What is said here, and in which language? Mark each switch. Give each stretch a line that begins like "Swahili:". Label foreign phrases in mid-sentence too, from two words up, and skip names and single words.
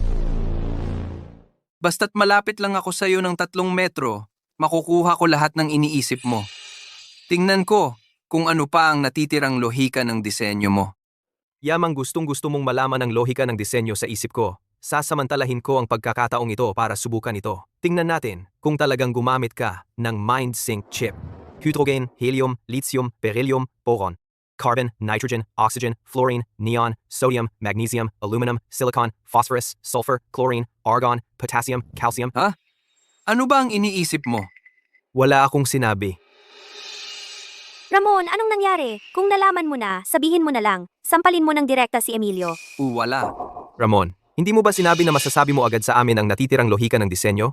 Filipino: Basta't malapit lang ako sa iyo ng 3 metro, makukuha ko lahat ng iniisip mo. Tingnan ko kung ano pa ang natitirang lohika ng disenyo mo. Yamang gustong-gusto mong malaman ang lohika ng disenyo sa isip ko. Sasamantalahin ko ang pagkakataong ito para subukan ito. Tingnan natin kung talagang gumamit ka ng MindSync chip.
English: Hydrogen, helium, lithium, beryllium, boron, carbon, nitrogen, oxygen, fluorine, neon, sodium, magnesium, aluminum, silicon, phosphorus, sulfur, chlorine, argon, potassium, calcium.
Filipino: Ano ba ang iniisip mo? Wala akong sinabi. Ramon, anong nangyari? Kung nalaman mo na, sabihin mo na lang. Sampalin mo ng direkta si Emilio. Wala. Ramon, hindi mo ba sinabi na masasabi mo agad sa amin ang natitirang lohika ng disenyo?